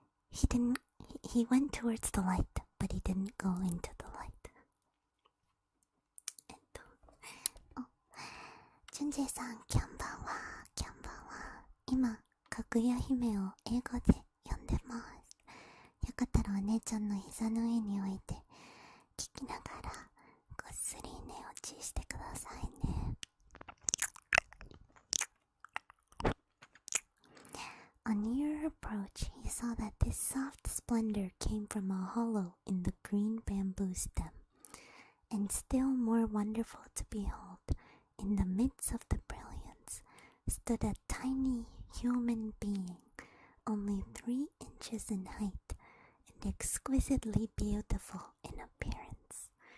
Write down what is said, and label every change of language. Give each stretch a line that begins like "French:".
English: He went towards the light, but he didn't go into the light.
Japanese: ジュンジェさん、キャンバンは今、かぐや姫を英語で読んでます。よかったらお姉ちゃんの膝の上に置いて聞きながらぐっすり寝落ちしてくださいね。
English: On nearer approach, he saw that this soft splendor came from a hollow in the green bamboo stem, and still more wonderful to behold, in the midst of the brilliance, stood a tiny human being, only 3 inches in height, and exquisitely beautiful in appearance.